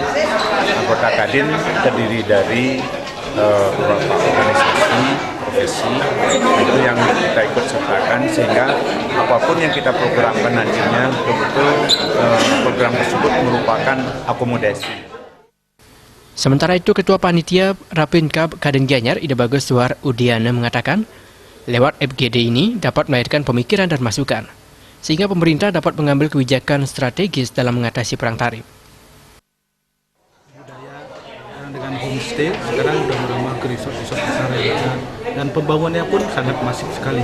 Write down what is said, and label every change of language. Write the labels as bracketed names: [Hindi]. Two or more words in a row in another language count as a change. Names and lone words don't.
[Indonesian] Anggota Kadin terdiri dari beberapa organisasi, profesi, itu yang kita ikut sertakan sehingga apapun yang kita programkan nantinya betul-betul program tersebut merupakan akomodasi. Sementara itu, Ketua Panitia Rapimkab Kadin Gianyar, Ida Bagus Suar Udiana mengatakan, lewat FGD ini dapat melahirkan pemikiran dan masukan, sehingga pemerintah dapat mengambil kebijakan strategis dalam mengatasi perang tarif. Budaya dengan homestay sekarang sudah merambah ke resort-resort besar dan pembangunannya pun sangat masif sekali.